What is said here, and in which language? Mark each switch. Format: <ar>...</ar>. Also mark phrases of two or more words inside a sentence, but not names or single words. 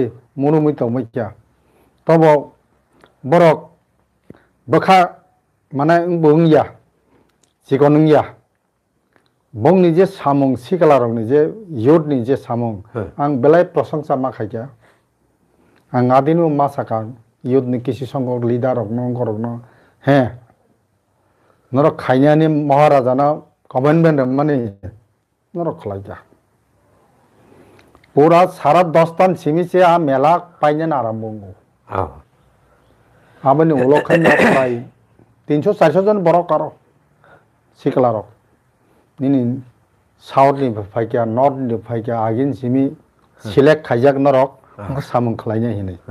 <trp>मुनुमै तमैखा तब बरक बखा माने बुंया सिगनया बंनि जे सामुं सिकलारनि जे युथनि जे सामुं आं बेलाय प्रशंसा मा खायखा आं आदिनो मा साका युथनि किसि संघ लिडार रकनो गरकनो हे नर खायनानि महाराजाना गभर्नमेंट माने नर खलाइजा पूरा सारा 10 तान सिमी से आ मेला पाइने आरम्भ हो आबनि उलखाय नाय 300 400 जन बरक कारो सिकलारक निनि साउथ नि फाइका नॉर्थ नि फाइका आगिन सिमी सिलेक्ट खाइजाक नरक सामुं खलाइने हिनै</trp>